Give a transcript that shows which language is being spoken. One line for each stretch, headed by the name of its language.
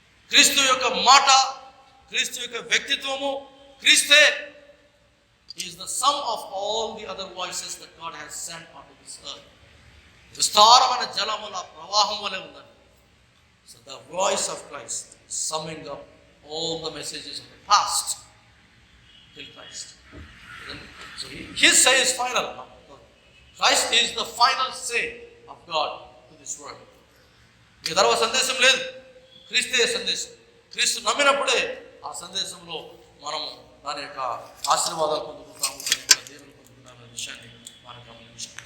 Telugu: క్రీస్తు యొక్క మాట, క్రీస్తు యొక్క వ్యక్తిత్వము, క్రీస్తే
English: Is the sum of all the other voices that God has sent on to this earth.
Telugu: విస్తారమైన జలముల ప్రవాహం వలె ఉందని.
English: So the voice of Christ summing up all the messages of the past till Christ. So his say is final. Christ is the final say of God to this world.
Telugu: ఈ తర్వాత సందేశం లేదు, క్రీస్తే సందేశం. క్రీస్తు నమ్మినప్పుడే ఆ సందేశంలో మనము దాని యొక్క ఆశీర్వాదాలు పొందుకుంటాము, దేవుని పొందుకుంటామనే విషయాన్ని మనం గమనించాం.